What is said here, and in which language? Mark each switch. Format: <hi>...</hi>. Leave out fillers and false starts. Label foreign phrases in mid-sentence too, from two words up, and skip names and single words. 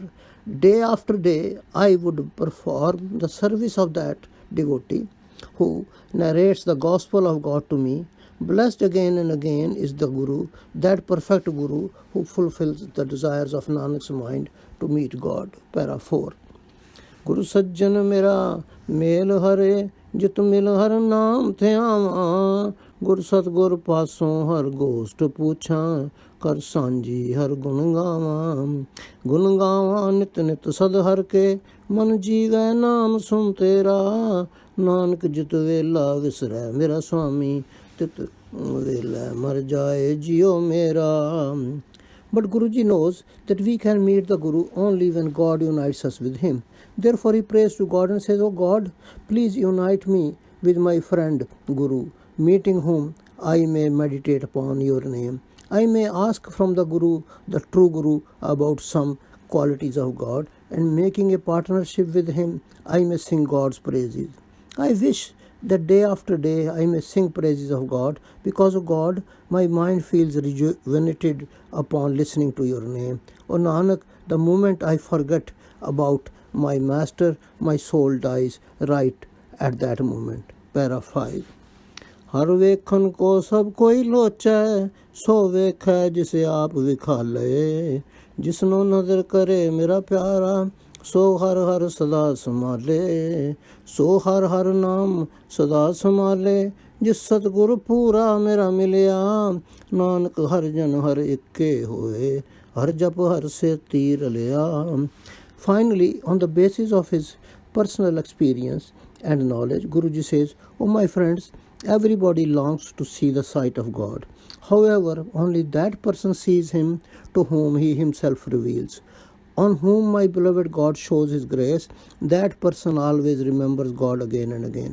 <en>Day after day, I would perform the service of that devotee who narrates the gospel of God to me. Blessed again and again is the Guru, that perfect Guru who fulfills the desires of Nanak's mind to meet God.</en> <pa>Para 4. ਗੁਰੂ ਸੱਜਣ ਮੇਰਾ ਮੇਲਿ ਹਰੇ ਜਿਤੁ ਮਿਲਿ ਹਰਿ ਨਾਮੁ ਧਿਆਵਾ. ਗੁਰ ਸਤਿਗੁਰ ਪਾਸਹੁ ਹਰਿ ਗੋਸਟਿ ਪੂਛਾਂ ਕਰਿ ਸਾਂਝੀ ਹਰਿ ਗੁਣ ਗਾਵਾਂ. ਗੁਣ ਗਾਵਾ ਨਿਤ ਨਿਤ ਸਦ ਹਰਿ ਕੇ ਮਨੁ ਜੀਵੈ ਨਾਮੁ ਸੁਣਿ ਤੇਰਾ. ਨਾਨਕ ਜਿਤੁ ਵੇਲਾ ਵਿਸਰੈ ਮੇਰਾ ਸੁਆਮੀ ਤਿਤੁ ਵੇਲਾ ਮਰਿ ਜਾਇ ਜੀਉ ਮੇਰਾ.</pa> <en>But Guruji knows that we can meet the Guru only when God unites us with him. Therefore he prays to God and says, O God, please unite me with my friend Guru, meeting whom I may meditate upon your name. I may ask from the Guru, the true Guru, about some qualities of God, and making a partnership with him, I may sing God's praises. I wish that day after day I may sing praises of God. Because of God, my mind feels rejuvenated upon listening to your name. O Nanak, the moment I forget about my master, my soul dies right at that moment. Para 5.</en> <pa>ਹਰਿ ਵੇਖਣ ਕਉ ਸਭੁ ਕੋਈ ਲੋਚੈ ਸੋ ਵੇਖੈ ਜਿਸੁ ਆਪਿ ਵਿਖਾਲੇ. ਜਿਸ ਨੋ ਨਦਰਿ ਕਰੇ ਮੇਰਾ ਪਿਆਰਾ ਸੋ ਹਰਿ ਹਰਿ ਸਦਾ ਸਮਾਲੇ. ਸੋ ਹਰਿ ਹਰਿ ਨਾਮੁ ਸਦਾ ਸਮਾਲੇ. ਜਿਸ ਸਤਿਗੁਰੁ ਪੂਰਾ ਮੇਰਾ ਮਿਲਿਆ ਨਾਨਕ ਹਰਿ ਜਨ ਹਰਿ ਇਕੇ ਹੋਏ. ਹਰਿ ਜਪਿ ਹਰਿ ਸੇ ਤੀਰ ਲਿਆ.</pa> <en>Finally, on the basis of his personal experience and knowledge, Guruji says, O my friends, everybody longs to see the sight of God. However, only that person sees him to whom he himself reveals. On whom my beloved God shows his grace, that person always remembers God again and again.</en>